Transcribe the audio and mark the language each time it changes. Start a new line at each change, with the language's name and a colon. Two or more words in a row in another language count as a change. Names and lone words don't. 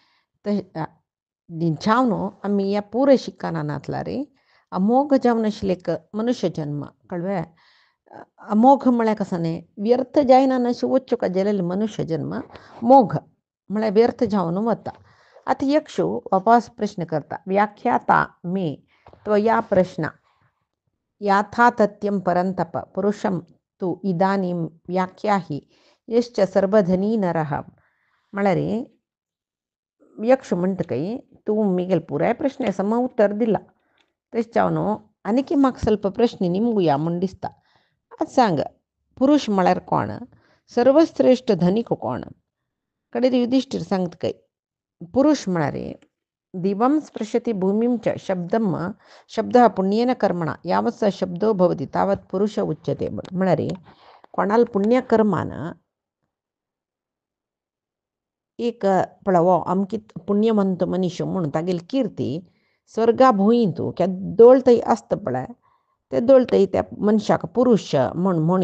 Konkani: जावन आमी ह्या पुराय शिकनातला रे अमोघ जावन आशिल्लें एक मनुष्य जन्म कळ्ळें अमोघ म्हळ्यार कसो न्ही व्यर्थ जायना अशें वच्चो का जाल्यार मनुष्य जन्म मोघ म्हळ्यार व्यर्थ जावन वता आतां यक्षू वापस प्रश्न करता
Sanskrit: व्याख्याता मे त्वया प्रश्न याथातथ्यं परन्तप पुरुषं तु इदानीं व्याख्याहि यश्च सर्वधनी नरः
Konkani: म्हळ्यार यक्ष म्हणटकय तूं मिगेल पुराय प्रश्न सम उत्तर दिला तशें जावन आनीक म्हाका ಸ್ವಲ್ಪ प्रश्न निमगुया म्हूण दिसता आज सांग पुरुष म्हळ्यार कोण सर्वश्रेष्ठ धनीक कोण कडेन युधिष्ठीर सांगतकय पुरुष म्हळ्यार
Sanskrit: दिवं स्पृशति भूमिं च शब्दः पुण्येन कर्मणा यावत् स शब्दो भवति तावत् पुरुष उच्यते
Konkani: म्हळ्यार कोणाल पुण्यकर्मान एक पळवो अमकीत पुण्यवंत मनीस म्हणून तागेली कीर्ती स्वर्गा भुंयतू केदोळ थंय आसता पळय तेदोळ थंय त्या मनशाक पुरुश म्हण